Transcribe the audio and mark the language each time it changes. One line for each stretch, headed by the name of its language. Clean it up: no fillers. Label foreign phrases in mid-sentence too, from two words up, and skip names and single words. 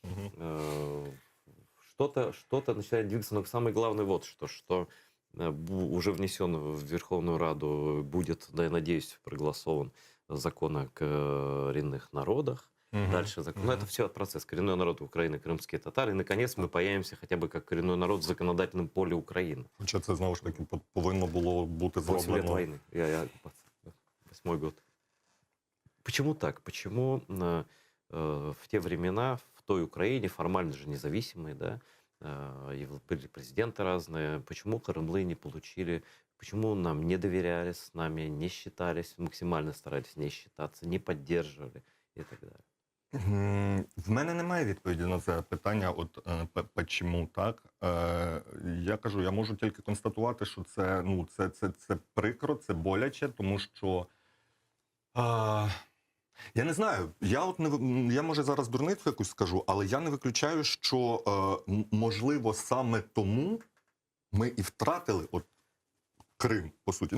Russian: Что-то начинает двигаться, но самое главное вот что уже внесен в Верховную Раду, будет, да, я надеюсь, проголосован закон о коренных народах. Дальше закон. Ну, это все процесс. Коренной народ Украины, крымские татары. И, наконец, мы появимся хотя бы как коренной народ в законодательном поле Украины.
Ukrainian: Хоча це, знову ж таки, повинно було бути
Russian: 8 лет
Ukrainian: зроблено.
Russian: войны. Я 8-й год. Почему так? Почему в те времена, в той Украине, формально же независимые, да, и были президенты разные, почему крымлы не получили, почему нам не доверяли, с нами не считались, максимально старались не считаться, не поддерживали и так далее?
Ukrainian: В мене немає відповіді на це питання, от чому так. Я кажу, я можу тільки констатувати, що це, ну, це прикро, це боляче, тому що я не знаю, я може зараз дурницю якусь скажу, але я не виключаю, що можливо саме тому ми і втратили от Крим, по суті.